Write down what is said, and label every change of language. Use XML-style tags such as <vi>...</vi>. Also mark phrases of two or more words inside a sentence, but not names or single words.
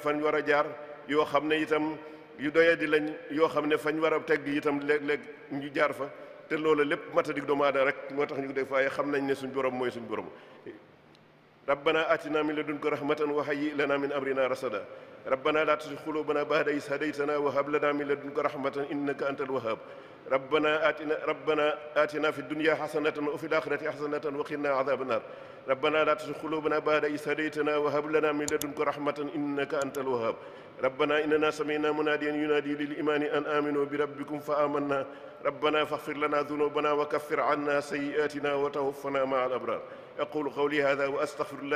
<wo>fan war a jaar yoo xam ne itam yu doyadi lañ yoo xam ne fañ war a tegg itam léeg-léeg ñu jaar fa te loolu lépp matadik doomu aadama rek moo tax ñu ko def waaye xam nañ ne suñ borom mooy suñ borom</wo> <ar>ربنا آتنا من لدنك رحمة وهيئ لنا من أمرنا رشدا ربنا لا تزغ قلوبنا بعد إذ هديتنا وهب لنا من لدنك رحمة إنك أنت الوهاب ربنا آتنا في الدنيا حسنة وفي الآخرة حسنة وقنا عذاب النار ربنا لا تزغ قلوبنا بعد إذ هديتنا وهب لنا من لدنك رحمة إنك أنت الوهاب ربنا إننا سمعنا مناديا ينادي للإيمان أن آمنوا بربكم فآمنا ربنا فاغفر لنا ذنوبنا وكفر عنا سيئاتنا وتوفنا مع الأبرار أقول قولي هذا وأستغفر الله</ar>